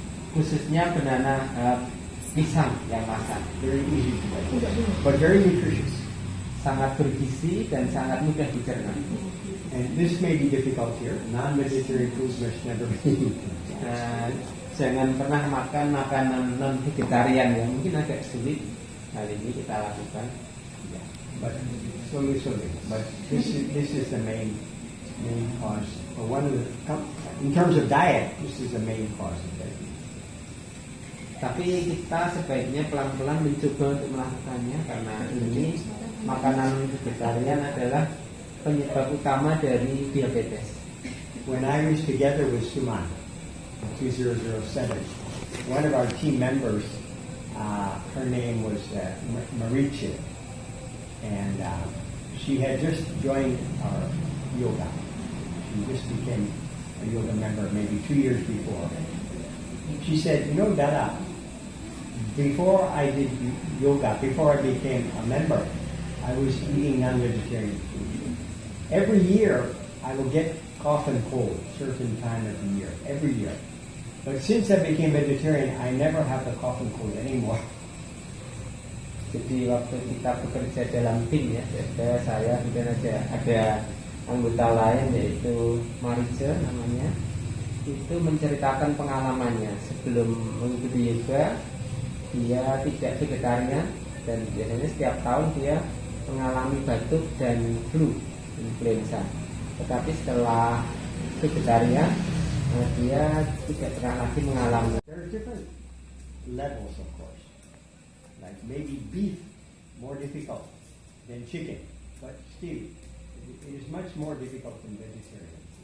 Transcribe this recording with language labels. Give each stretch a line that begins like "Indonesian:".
Indonesian: khususnya banana pisang yang matang,
English: Very easy to digest, but very nutritious.
Indonesian: sangat bergizi dan sangat mudah dicerna.
English: And this may be difficult here. Non-vegetarian foods must never be.
Indonesian: Jangan pernah makan makanan non vegetarian yang mungkin agak sulit. Hal ini kita lakukan. Ya.
English: But slowly. But this is the main cause. Or one of the, in terms of diet, this is the main cause of diabetes.
Indonesian: Tapi kita sebaiknya pelan-pelan mencoba untuk melakukannya karena ini makanan vegetarian adalah penyebab utama dari diabetes.
English: When I was together with Suman, 2007, one of our team members, her name was Maricha, and she had just joined our yoga. She just became a yoga member maybe 2 years before. She said, Dada, before I did yoga, before I became a member, I was eating non-vegetarian food. Every year, I will get cough and cold, certain time of the year, every year. But since I became vegetarian, I never have the cough and cold anymore.
Indonesian: Jadi waktu kita bekerja dalam tim ya, saya kemudian ada anggota lain yaitu Marice namanya, itu menceritakan pengalamannya sebelum mengikuti yoga. Dia tidak vegetarian dan biasanya setiap tahun dia mengalami batuk dan flu, influenza. Tetapi setelah vegetarian, dia tidak pernah lagi mengalami.
English: There are different levels, of course. Like maybe beef, more difficult than chicken, but still, it is much more difficult than vegetarian.